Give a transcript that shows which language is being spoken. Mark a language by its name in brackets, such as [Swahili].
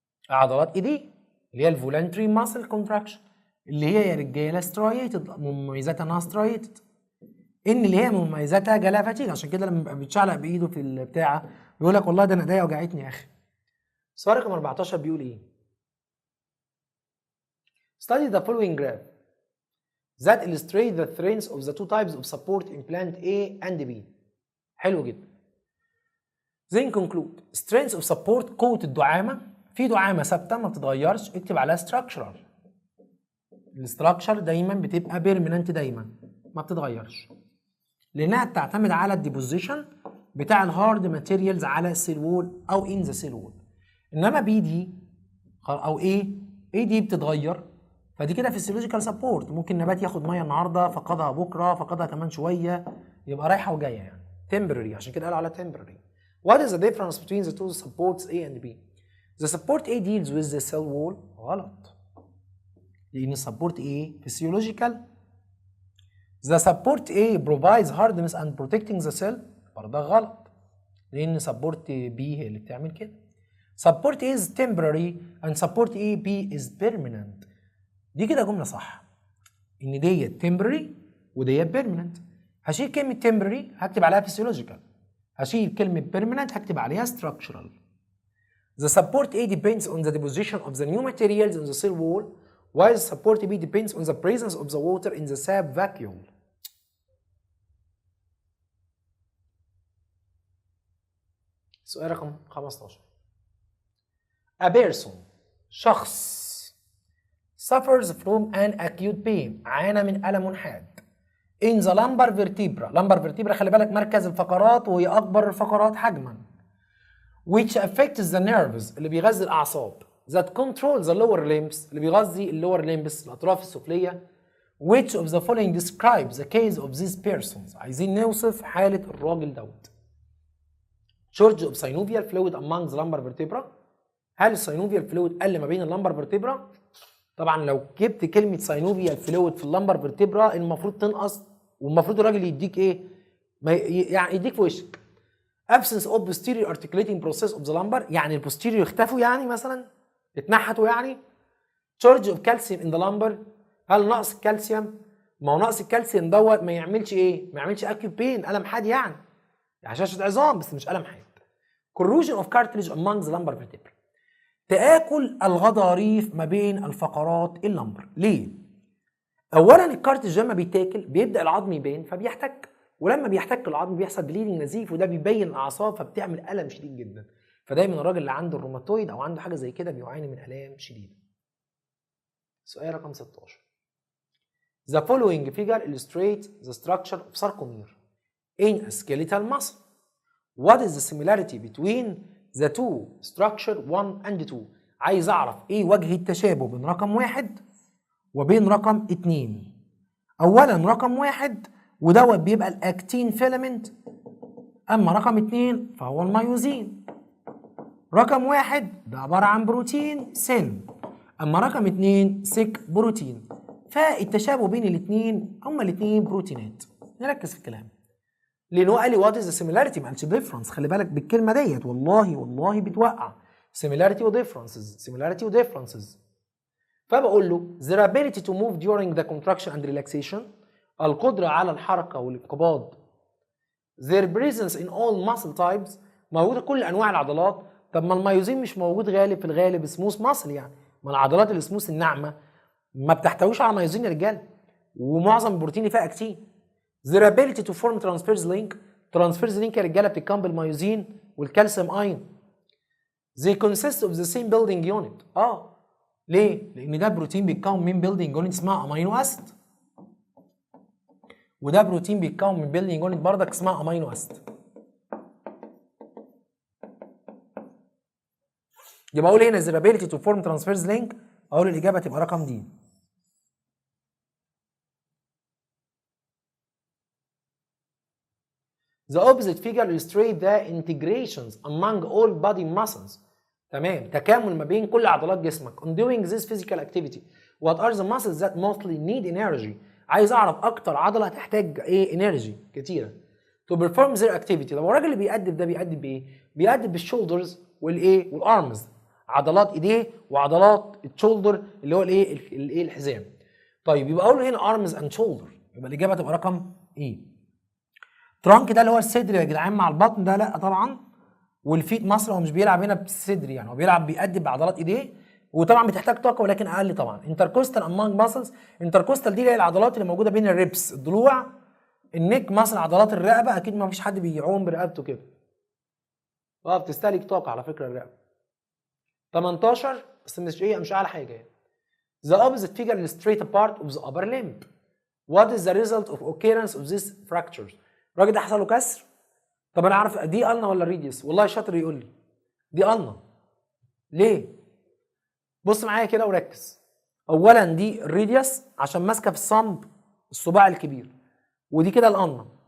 [Arabic] عضلات ايديه اللي هي الفولانتري ماسل كونتراكشن اللي هي يا رجاله سترايتد، مميزاتها انها سترايتد، ان اللي هي مميزاتها جالها فاتيج. عشان كده لما بيبقى بيتشعلق بايده في البتاعه بيقول لك والله ده انا ايديا وجعتني يا اخي. سؤال رقم 14 بيقول ايه؟ [English] Study the following graph that illustrate the strengths of the two types of support implant A and B. [Arabic] حلو جدا. [English] Then conclude. Strengths of support [Arabic] قوة الدعامة. في دعامة ثابتة ما بتتغيرش اكتب عليها structural. الستراكشر دايما بتبقى بيرمننت، دايما ما بتتغيرش لانها بتعتمد على الديبوزيشن بتاع الهارد ماتيريالز على السيل وول او ان ذا سيل وول. انما بي دي او ايه دي بتتغير، فدي كده فيسيولوجيكال سبورت. ممكن نبات ياخد ميه النهارده فقدها بكره فقدها كمان شويه، يبقى رايحه وجايه يعني temporary. عشان كده قالوا على temporary. [English] What is the difference between the two supports A and B? The support A deals with the cell wall. [Arabic] غلط، لان السبورت A physiological. [English] The support A provides hardness and protecting the cell. [Arabic] برضه غلط، لان support B هي اللي بتعمل كده. [English] Support A is temporary and support B is permanent. [Arabic] دي كده جمله صح، ان ديت temporary وديت permanent. هشيل كلمه temporary هكتب عليها physiological، هشيل كلمه permanent هكتب عليها structural. [English] The support A depends on the deposition of the new materials in the cell wall, while support B depends on the presence of the water in the sap vacuole. [Arabic] سؤال رقم 15. [English] A person شخص suffers from an acute pain [Arabic] عانى من ألم حاد [English] in the lumbar vertebra. [Arabic] lumbar vertebra خلي بالك مركز الفقرات وهي أكبر الفقرات حجما. [English] which affects the nerves [Arabic] اللي بيغذي الأعصاب [English] that control the lower limbs [Arabic] اللي بيغذي اللور [English] limbs [Arabic] الأطراف السفلية. [English] which of the following describes the case of these persons. [Arabic] عايزين نوصف حالة الراجل دوت. [English] shortage of synovial fluid among the lumbar vertebra. [Arabic] هل السينوفيال فلويد قل ما بين اللمبر فيرتبرا؟ طبعا لو جبت كلمه سينوفيال فلويد في اللمبر فيرتبرا المفروض تنقص، والمفروض الراجل يديك ايه؟ يعني يديك في وشك. [English] absence of posterior articulating process of the lumbar، [Arabic] يعني البوستيريور اختفوا يعني مثلا اتنحتوا يعني. [English] shortage of calcium in the lumbar. [Arabic] هل نقص الكالسيوم؟ ما هو نقص الكالسيوم دوت ما يعملش ايه؟ ما يعملش acute pain، الم حاد يعني هشاشه عظام بس مش الم حاد. [English] corrosion of cartilage among the lumbar vertebrae. [Arabic] تآكل الغضاريف ما بين الفقرات اللمبر. ليه؟ اولا الكارتليج لما بيتاكل بيبدا العظم يبان فبيحتك، ولما بيحتك العظم بيحصل بليدنج نزيف وده بيبين الاعصاب فبتعمل الم شديد جدا. فدايما الراجل اللي عنده الروماتويد او عنده حاجه زي كده بيعاني من الام شديده. سؤال رقم 16. [English] The following figure illustrates the structure of sarcomere in a skeletal muscle. What is the similarity between the two structure 1 and 2؟ [Arabic] عايز اعرف ايه وجه التشابه بين رقم 1 وبين رقم 2. اولا رقم 1 ودوت بيبقى الاكتين فيلامنت، اما رقم 2 فهو الميوزين. رقم 1 ده عباره عن بروتين سن، اما رقم 2 سيك بروتين. فالتشابه بين الاثنين هما الاثنين بروتينات. نركز في الكلام لانه قال لي وات از سيميلاريتي ما قالش ديفرنس. خلي بالك بالكلمه ديت والله بتوقع سيميلاريتي وديفرنسز، سيميلاريتي وديفرنسز. [English] فبقول له their ability to move during the contraction and relaxation، [Arabic] القدره على الحركه والانقباض. [English] their presence in all muscle types، [Arabic] موجوده كل انواع العضلات. طب ما الميوزين مش موجود غالب، في الغالب سموث ماسل، يعني ما العضلات السموث الناعمه ما بتحتويش على ميوزين يا رجاله، ومعظم البروتين اللي فيها اكتين. [English] their ability to form transverse link، transverse link [Arabic] يا رجاله بتتكون بالميوزين والكالسيوم اين. [English] they consist of the same building unit. [Arabic] ليه؟ لان ده بروتين بيتكون من building unit اسمها امينو اسيد، وده بروتين بيتكون من building unit بردك اسمها امينو اسيد. يبقى اقول هنا [English] their ability to form transverse link، [Arabic] اقول الاجابه تبقى رقم دي. [English] The opposite figure illustrates the integrations among all body muscles. [Arabic] تمام، تكامل ما بين كل عضلات جسمك. [English] On doing this physical activity what are the muscles that mostly need energy؟ [Arabic] عايز اعرف اكتر عضله هتحتاج ايه انرجي كتيره [English] to perform their activity. [Arabic] طب الراجل اللي بيأدب ده بيأدب بايه؟ بيأدب بالشولدرز والايه والارمز، عضلات ايديه وعضلات الشولدر اللي هو الايه الحزام. طيب يبقى اقول له هنا arms and shoulder، يبقى الاجابه تبقى رقم ايه. ترانك ده اللي هو الصدر يا جدعان مع البطن ده لا طبعا، والفيت مصر هو مش بيلعب هنا بالصدر، يعني هو بيلعب بيأدب بعضلات ايديه، وطبعا بتحتاج طاقه ولكن اقل طبعا. انتركوستال امونج ماسلز، انتركوستال دي اللي هي العضلات اللي موجوده بين الريبس، الضلوع، النك ماسل، عضلات الرقبه. اكيد ما فيش حد بيعوم برقبته كده، بتستهلك طاقه على فكره الرقبه. 18 بس مش اعلى حاجه يعني. [English] The opposite figure illustrates a part of the upper limb. What is the result of occurrence of these fractures؟ [Arabic] الراجل ده حصل له كسر. طب انا عارف دي النا ولا الريديوس؟ والله شاطر يقول لي دي النا. ليه؟ بص معايا كده وركز. اولا دي الريديوس عشان ماسكه في الصمب الصباع الكبير، ودي كده الالنا.